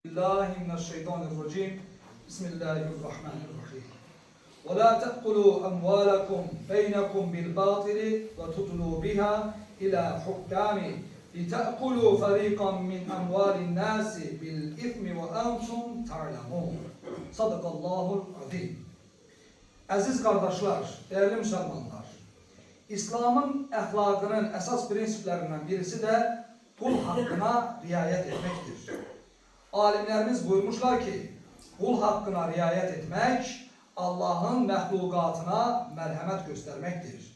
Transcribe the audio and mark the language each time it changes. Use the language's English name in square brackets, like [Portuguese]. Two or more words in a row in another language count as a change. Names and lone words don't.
[Arabic] الله من الشيطان الرجيم بسم الله الرحمن الرحيم ولا تأكلوا أموالكم بينكم بالباطل وتدلوا بها إلى حكام لتأكلوا فريقا من أموال الناس بالإثم وأنتم تعلمون صدق الله العظيم. [Turkish] Aziz kardeşler, değerli Müslümanlar, İslam'ın əxlaqının əsas prinsiplerinden birisi de kul hakkına riayet etmektir. Alimlerimiz buyurmuşlar ki, kul hakkına riayet etmek, Allah'ın məhlukatına merhamet göstermektir.